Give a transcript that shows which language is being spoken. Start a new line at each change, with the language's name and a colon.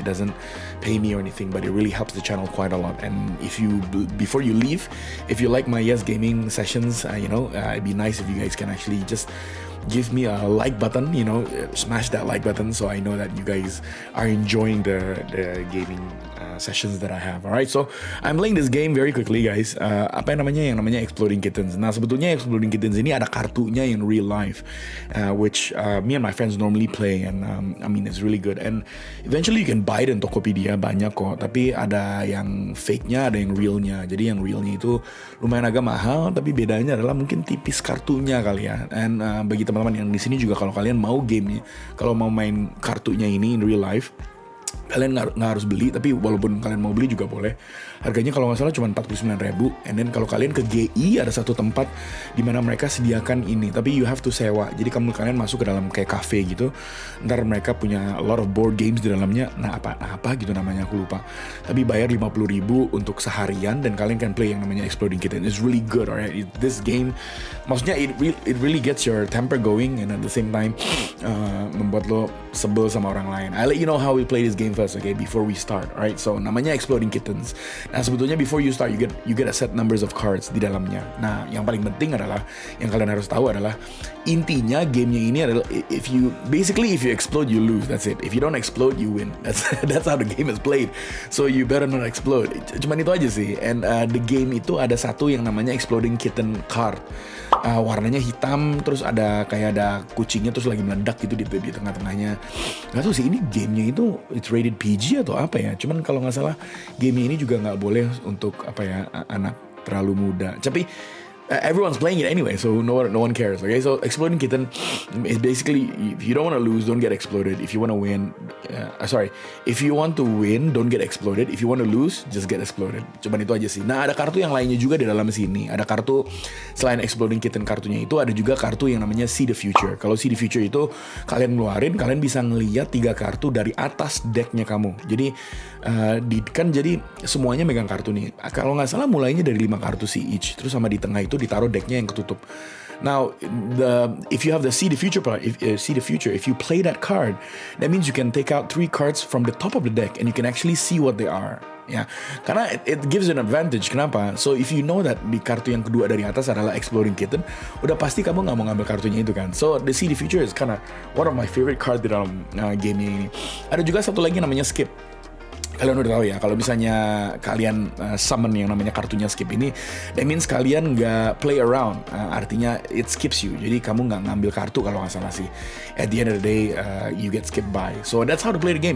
English: It doesn't pay me or anything, but it really helps the channel quite a lot. And before you leave, if you like my Yes Gaming sessions, it'd be nice if you guys can actually just give me a like button, smash that like button so I know that you guys are enjoying the gaming sessions that I have. Alright, so I'm playing this game very quickly, guys.
Indonesian: Apa yang namanya
English: Explodding Kittens.
Indonesian: Nah, sebetulnya
English: Explodding Kittens
Indonesian: ini ada kartunya
English: in real life, which me and my friends normally play, and it's really good. And eventually you can buy it in Tokopedia,
Indonesian: banyak kok. Tapi ada yang fake-nya, ada yang real-nya. Jadi yang real-nya itu lumayan agak mahal, tapi bedanya adalah mungkin tipis kartunya kali ya. And bagi teman-teman yang di sini juga, kalau kalian mau gamenya, kalau mau main kartunya ini
English: in real life,
Indonesian: kalian nggak harus beli, tapi walaupun kalian mau beli juga boleh. Harganya kalau nggak salah cuma 49.000.
English: And then
Indonesian: kalau kalian ke GI, ada satu tempat di mana mereka sediakan ini, tapi
English: you have to
Indonesian: sewa. Jadi kalian masuk ke dalam kayak cafe gitu. Ntar mereka punya
English: a lot of board games
Indonesian: di dalamnya. Nah apa gitu namanya, aku lupa. Tapi bayar 50.000 untuk seharian dan kalian
English: can play
Indonesian: yang namanya Explodding Kitten.
English: It's really good, alright. This game,
Indonesian: maksudnya
English: it really gets your temper going, and at the same time
Indonesian: membuat lo sebel sama orang lain.
English: I let you know how we play this game first, okay, before we start. Alright, so
Indonesian: namanya
English: Explodding Kittens.
Indonesian: Nah, sebetulnya
English: before you start, you get a set numbers of cards
Indonesian: di dalamnya. Nah, yang paling penting adalah, yang kalian harus tahu adalah, intinya gamenya ini adalah
English: if you explode, you lose. That's it. If you don't explode, you win. That's how the game is played. So you better not explode.
Indonesian: Cuman itu aja sih.
English: And the game
Indonesian: itu ada satu yang namanya
English: Explodding Kitten card.
Indonesian: Warnanya hitam, terus ada kucingnya terus lagi meledak gitu di tengah-tengahnya. Gak tau sih ini gamenya itu
English: it's rated PG
Indonesian: atau apa ya. Cuman kalau nggak salah gamenya ini juga nggak boleh untuk anak terlalu muda.
English: Tapi everyone's playing it anyway, so no one cares. Okay, so Exploding Kitten is basically, if you don't want to lose, don't get exploded. If you want to win, if you want to win, don't get exploded. If you want to lose, just get exploded.
Indonesian: Cuman itu aja sih. Nah, ada kartu yang lainnya juga di dalam sini. Ada kartu selain Exploding Kitten kartunya itu, ada juga kartu yang namanya See the Future. Kalau See the Future itu kalian ngeluarin, kalian bisa ngelihat 3 kartu dari atas decknya kamu. Jadi jadi semuanya megang kartu nih. Kalau nggak salah mulainya dari 5 kartu sih each. Terus sama di tengah itu ditaruh decknya yang ketutup.
English: Now, if you have the See the Future part, if you play that card, that means you can take out 3 cards from the top of the deck and you can actually see what they are.
Indonesian: Ya, karena
English: it gives you an advantage.
Indonesian: Kenapa?
English: So if you know that
Indonesian: di kartu yang kedua dari atas adalah Exploding Kitten, udah pasti kamu nggak mau ngambil kartunya itu kan.
English: So the See the Future is kinda one of my favorite card
Indonesian: di dalam game ini. Ada juga satu lagi namanya Skip. Kalian udah tahu ya, kalau misalnya kalian summon yang namanya kartunya Skip ini,
English: that means
Indonesian: kalian nggak
English: play around.
Indonesian: Artinya
English: it skips you.
Indonesian: Jadi kamu nggak ngambil kartu kalau nggak salah sih.
English: At the end of the day, you get skipped by. So that's how to play the game.